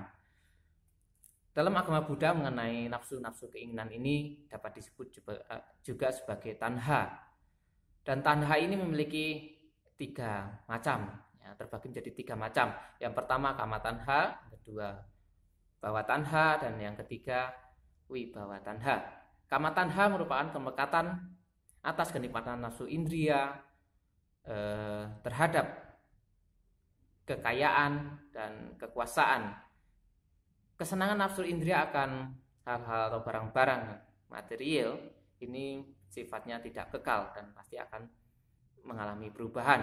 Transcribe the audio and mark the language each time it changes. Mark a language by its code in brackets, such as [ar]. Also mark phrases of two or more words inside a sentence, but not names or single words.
[id] Dalam agama Buddha mengenai nafsu-nafsu keinginan ini dapat disebut juga sebagai tanha. Dan tanha ini memiliki 3 macam, ya, terbagi menjadi 3 macam. Yang pertama [pi] kama tanha, [id] yang kedua [pi] bawa tanha, [id] dan yang ketiga [pi] wibawa tanha. Kama tanha [id] merupakan kemelekatan atas kenikmatan nafsu indria terhadap kekayaan dan kekuasaan. Kesenangan nafsu indria akan hal-hal atau barang-barang material ini sifatnya tidak kekal dan pasti akan mengalami perubahan.